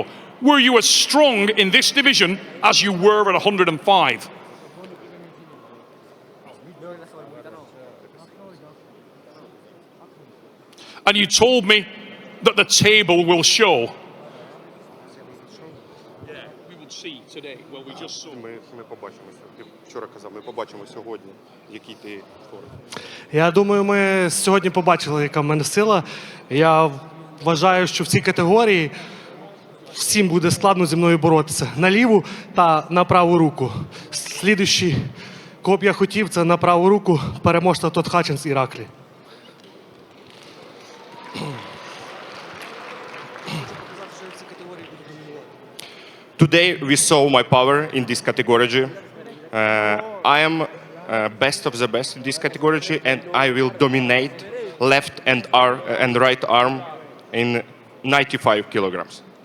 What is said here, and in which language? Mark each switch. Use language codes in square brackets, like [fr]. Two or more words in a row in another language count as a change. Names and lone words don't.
[en] Were you as strong in this division as you were at 105? And you told me that the table will show. Yeah, we will see today. Well, we just saw. [uk] Ми побачимо. Ти вчора казав, ми побачимо сьогодні, який ти формі. Я думаю, ми сьогодні побачили, яка в мене сила. Я вважаю, що в цій категорії всім буде складно зі мною боротися. На ліву та на праву руку. Слідуючий, кого б я хотів, це на праву руку переможця Тот Хатчинс Іраклі. [en] Today we saw my power in this category. I am best of the best in this category, and I will dominate left and right arm in 95 kilograms.